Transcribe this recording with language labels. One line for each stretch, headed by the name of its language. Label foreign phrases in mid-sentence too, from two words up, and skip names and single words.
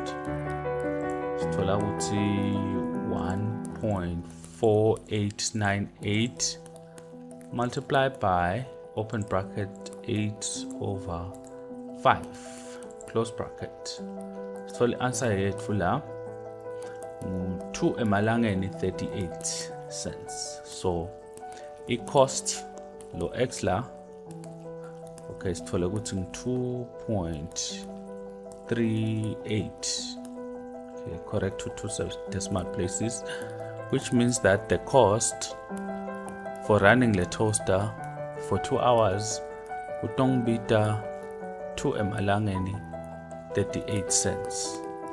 Swati: Sithola ukuthi 1.4898
English: multiply by open bracket 8/5 close bracket. So the answer
Swati: yethu la 2 emalangeni 38 cents. So i-cost lo x la, okay, sithole ukuthi 2.38,
English: okay, correct to 2 decimal places, which means that the cost for running the toaster for 2 hours
Swati: utongibita 2 emalangeni
English: 38 cents.